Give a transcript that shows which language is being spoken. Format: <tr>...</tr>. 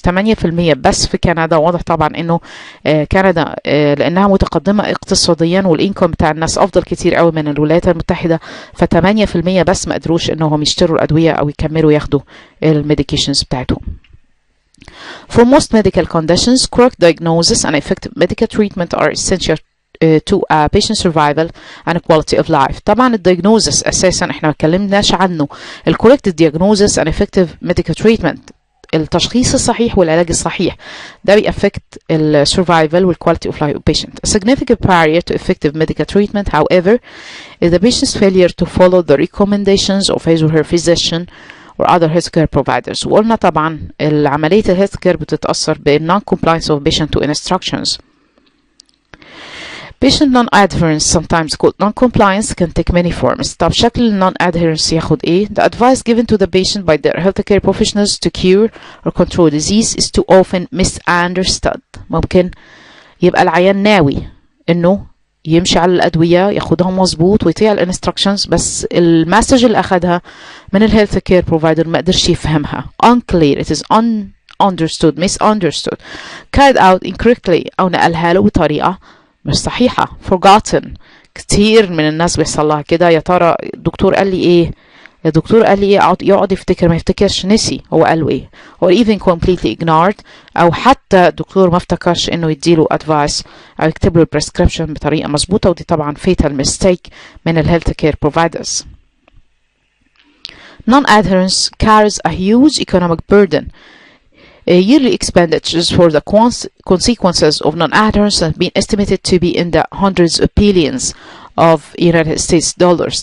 <ar>8% بس في كندا. واضح طبعا انه كندا لانها متقدمة اقتصاديا والانكم بتاع الناس افضل كتير قوي من الولايات المتحدة، ف8% بس ما قدروش انهم يشتروا الادوية او يكملوا ياخدوا الميديكيشنز بتاعتهم.</ar> <en>For most medical conditions, correct diagnosis and effective medical treatment are essential to patient survival and quality of life.</en> <ar>طبعا الدياجنوزس اساسا احنا ما اتكلمناش عنه. الكوريكت</ar> <en>diagnosis and effective medical treatment،</en> <ar>التشخيص الصحيح والعلاج الصحيح، ده بيأفكت السرفايفل والكواليتي اوف لايف</ar> <en>of patient. A significant barrier to effective medical treatment, however, is the patient's failure to follow the recommendations of his or her physician or other healthcare providers.</en> <ar>وقلنا طبعا عملية الهيلث بتتأثر بال</ar> <en>non-compliance of patient to instructions. Patient non-adherence, sometimes called non-compliance, can take many forms.</en> <ar>طب شكل non-adherence ياخد ايه؟</ar> <en>The advice given to the patient by their healthcare professionals to cure or control disease is too often misunderstood.</en> <ar>ممكن يبقى العيان ناوي انه يمشي على الأدوية ياخدها مظبوط ويطيع الانستراكشنز، بس المسج اللي أخدها من الهيلث كير بروفايدر ما قدرش يفهمها.</ar> <en>unclear, it is understood, misunderstood, carried out incorrectly</en> <ar>أو نقلها له بطريقة مش صحيحة. forgotten، كتير من الناس بيحصل لها كده، يا ترى الدكتور قال لي ايه، الدكتور قال لي ايه، يقعد يفتكر ما يفتكرش، نسي هو قال له ايه.</ar> <en>or even completely ignored،</en> <ar>او حتى الدكتور ما افتكرش انه يديله advice او يكتب له prescription بطريقه مظبوطه، ودي طبعا</ar> <en>fatal mistake</en> <ar>من ال</ar> <en>health care providers. Non-adherence carries a huge economic burden. Yearly expenditures for the consequences of non-adherence have been estimated to be in the hundreds of billions of United States dollars.</en>